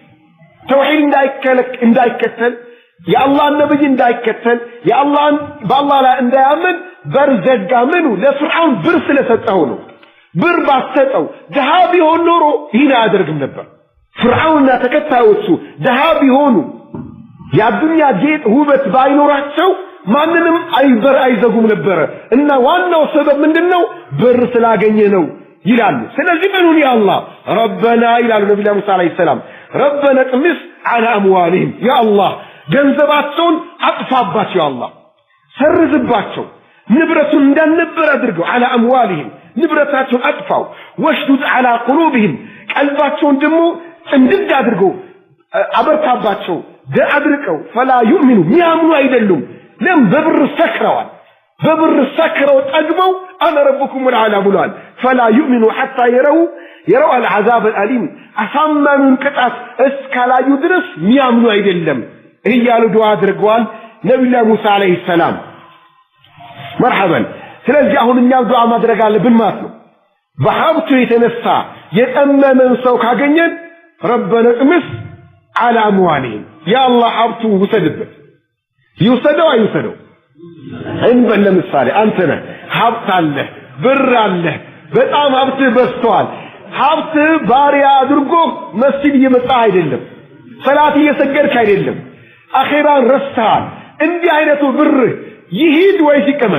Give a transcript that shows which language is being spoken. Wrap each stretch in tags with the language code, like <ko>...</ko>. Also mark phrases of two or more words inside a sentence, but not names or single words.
<am>እንዳይከተል የአላህ ነብይ እንዳይከተል የአላህን በአላህ ላይ እንዳያምን በር ዘጋ። ምኑ ለፍርዓውን ብር ስለሰጠው ነው። ብር ባሰጠው ድሃ ቢሆን ኖሮ ይህን አያደርግም ነበር። ፍርዓውንና ተከታዮቹ ድሃ ቢሆኑ የአዱንያ ጌጥ ውበት ባይኖራቸው ማንንም በር አይዘጉም ነበር። እና ዋናው ሰበብ ምንድነው? ብር ስላገኘ ነው ይላሉ። ስለዚህ ምኑን ያ አላህ ረበና ይላሉ ነብዩ ሙሳ</am> <ar>عليه السلام ربنا اطمس على اموالهم</ar> <am>ያ አላህ ገንዘባቸውን አጥፋባቸው፣ ያ አላህ ሰርዝባቸው፣ ንብረቱን እንዳልነበር አድርገው</am> <ar>على اموالهم</ar> <am>ንብረታቸውን አጥፋው።</am> <ar>واشدد على قلوبهم</ar> <am>ቀልባቸውን ደግሞ እንድድ አድርገው አበርታባቸው አድርቀው</am> <ar>فلا يؤمنوا</ar> <am>ሚያምኑ አይደሉም። ለምን? በብር ሰክረዋል። በብር ሰክረው ጠግበው</am> <ar>انا ربكم الاعلى</ar> <am>ብሏል።</am> <ar>فلا يؤمنوا حتى يروا العذاب الالم</ar> <am>አሳማኑን ቅጣት እስካላዩ ድረስ ሚያምኑ አይደለም እያሉ ዱዓ አድርገዋል ነብዩ ሙሳ</am> <ar>عليه السلام።</ar> <am>መርሐባን። ስለዚህ አሁን እኛ ዱዓ ማድረግ አለብን ማለት ነው። በሀብቱ የተነሳ የጠመመን ሰው ካገኘን</am> <ar>ربنا اطمس على اموالهم</ar> <am>ያ አላህ ሀብቱ ውሰድበት። ይውሰደው አይውሰደው? እንበል ለምሳሌ አንተ ነህ ሀብት አለ ብር አለ በጣም ሀብት በዝቷል። ሀብት ባሪያ አድርጎ መስጂድ እየመጣ አይደለም፣ ሰላት እየሰገድክ አይደለም፣ አኺራን ረስተሃል። እንዲህ አይነቱ ብር ይሂድ ወይስ ይቀመጥ?</am>